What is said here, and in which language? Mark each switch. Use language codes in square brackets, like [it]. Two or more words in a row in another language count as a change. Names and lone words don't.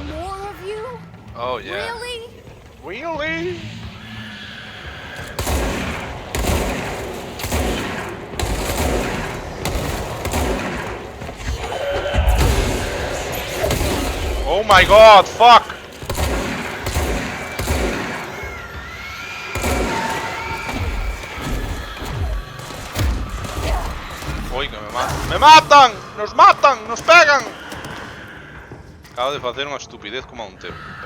[en] More of you? Oh, yeah. Really? Really? Oh my god, fuck! [es] Uy, que me matan. ¡Me matan! ¡Nos matan! ¡Nos pegan! [gl] Acabo de facer unha estupidez como a un tempo.